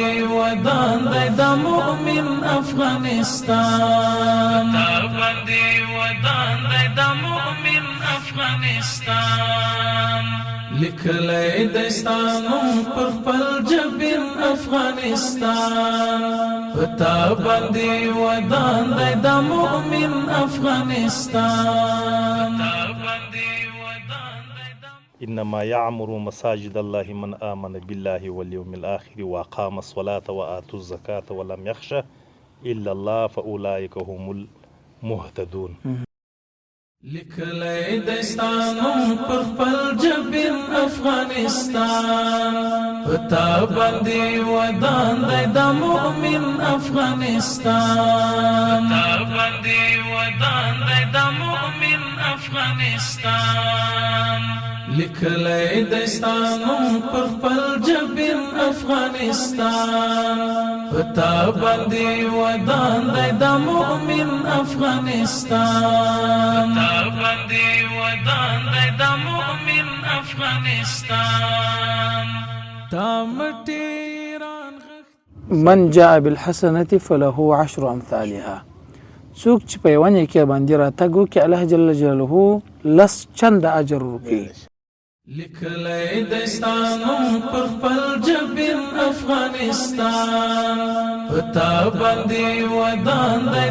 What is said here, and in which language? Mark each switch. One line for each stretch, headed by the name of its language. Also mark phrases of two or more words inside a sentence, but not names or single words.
Pashto: ودان دی د مؤمن افغانستان پتا باندې ودان دی د مؤمن افغانستان لیکلی دستانم پر خپل جبین افغانستان پتا باندې ودان دی د مؤمن افغانستان
Arabic: إنما يعمر مساجد الله من آمن بالله واليوم الآخر وأقام الصلاة وآتوا الزكاة ولم يخش إلا الله فأولئك هم المهتدون.
Pashto: لیکلی دستانم پر خپل جبین افغانستان پتا باندې ودان دی د مؤمن افغانستان پتا باندې ودان دی د مؤمن افغانستان لیکلی دستانم پر خپل جبین افغانستان پتا باندې ودان دی د مؤمن افغانستان پتا باندې ودان دی د مؤمن افغانستان
Arabic: من جاء بالحسنة فله عشر أمثالها.
Pashto: څوک چې په یوه نیکۍ باندې راتګ وکړي الله
Arabic: جل جلاله
Pashto: لس چنده اجر ورکوي. لیکلی دستانم پر خپل جبین افغانستان پتا باندې ودان دی